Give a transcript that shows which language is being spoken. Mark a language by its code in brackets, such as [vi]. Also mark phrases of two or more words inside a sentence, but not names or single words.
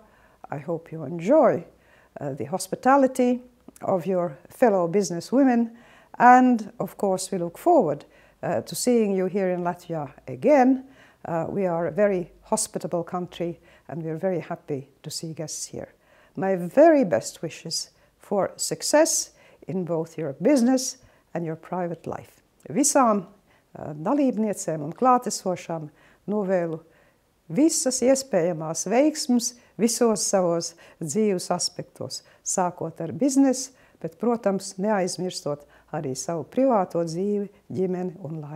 [en] I hope you enjoy the hospitality of your fellow businesswomen, and of course we look forward to seeing you here in Latvia again. We are a very hospitable country and we are very happy to see guests here. My very best wishes for success in both your business and your private life. [lv] Visām dalībniecēm un klātesošām novēlu visas iespējamās veiksmes visos savos dzīves aspektos, sākot ar biznesu, bet, protams, neaizmirstot arī savu privāto dzīvi, ģimeni un laimi.